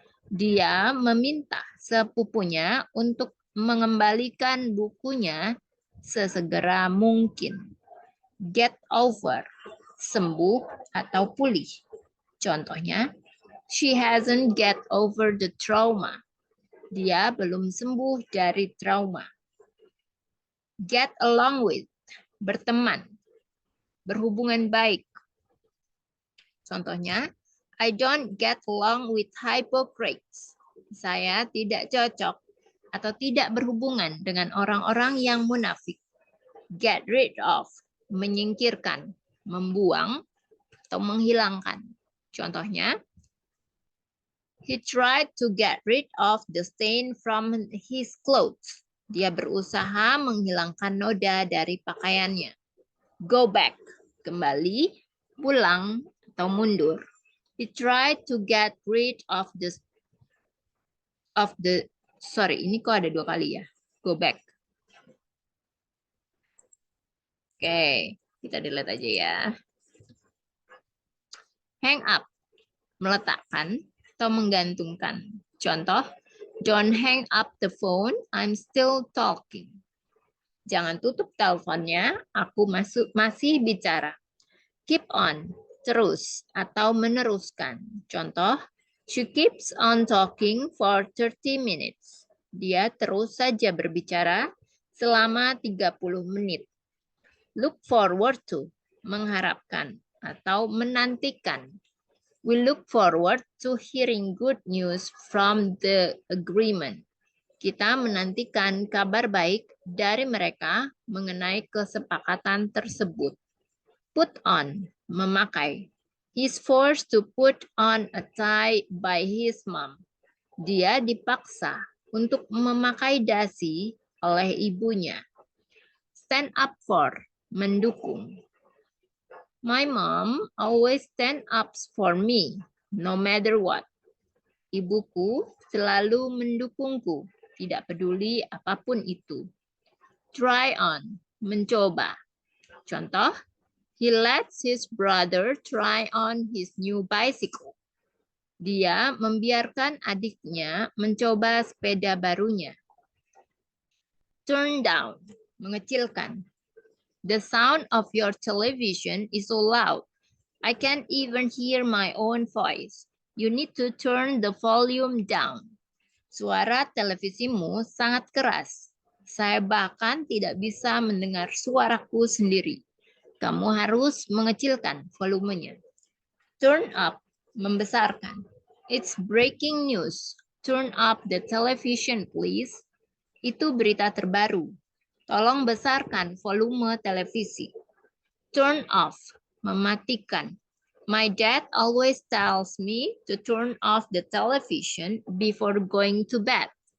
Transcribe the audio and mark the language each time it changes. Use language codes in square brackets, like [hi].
[id] Dia meminta sepupunya untuk mengembalikan bukunya sesegera mungkin. Get over, sembuh atau pulih. [en] Contohnya, she hasn't get over the trauma. [id] Dia belum sembuh dari trauma. Get along with, berteman, berhubungan baik. [en] Contohnya, I don't get along with hypocrites. [id] Saya tidak cocok atau tidak berhubungan dengan orang-orang yang munafik. Get rid of, menyingkirkan, membuang, atau menghilangkan. Contohnya, [en] He tried to get rid of the stain from his clothes. [id] Dia berusaha menghilangkan noda dari pakaiannya. Go back, kembali, pulang, atau mundur. [en] He tried to get rid of the sorry, [id] ini kok ada 2 kali ya. [en] Go back. [id] Oke, kita delete aja ya. Hang up, meletakkan atau menggantungkan. [en] Contoh, don't hang up the phone, I'm still talking. [id] Jangan tutup teleponnya, aku masih bicara. Keep on, terus atau meneruskan. [en] Contoh, she keeps on talking for 30 minutes. [id] Dia terus saja berbicara selama 30 menit. Look forward to, mengharapkan atau menantikan. [en] We look forward to hearing good news from the agreement. [id] Kita menantikan kabar baik dari mereka mengenai kesepakatan tersebut. Put on, memakai. [en] He's forced to put on a tie by his mom. [id] Dia dipaksa untuk memakai dasi oleh ibunya. Stand up for, mendukung. [en] My mom always stand up for me, no matter what. [id] Ibuku selalu mendukungku, tidak peduli apapun itu. Try on, mencoba. [en] Contoh, he lets his brother try on his new bicycle. [id] Dia membiarkan adiknya mencoba sepeda barunya. Turn down, mengecilkan. [en] The sound of your television is so loud. I can't even hear my own voice. You need to turn the volume down. [id] Suara televisimu sangat keras. Saya bahkan tidak bisa mendengar suaraku sendiri. Kamu harus mengecilkan volumenya. [en] Turn up, membesarkan. It's breaking news. Turn up the television, please. [id] Itu berita terbaru. Tolong besarkan volume televisi. Turn off, mematikan. [en] My dad always tells me to turn off the television before going to bed.